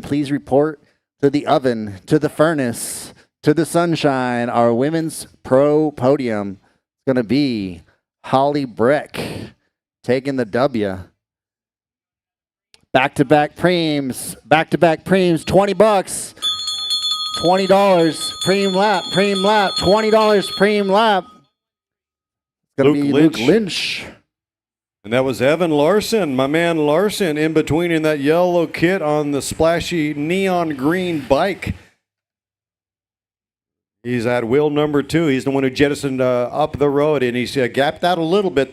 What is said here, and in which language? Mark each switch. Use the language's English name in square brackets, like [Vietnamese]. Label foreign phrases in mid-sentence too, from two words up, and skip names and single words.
[English] Please report to the oven, to the furnace, to the sunshine. Our women's pro podium is going to be Holly Breck taking the W. Back-to-back preems, 20 bucks, $20, preem lap, $20, preem lap. It's going to be Luke Lynch. And that was Evan Larson, my man Larson, in between in that yellow kit on the splashy neon green bike. He's at wheel number 2. He's the one who jettisoned up the road, and he's gapped out a little bit.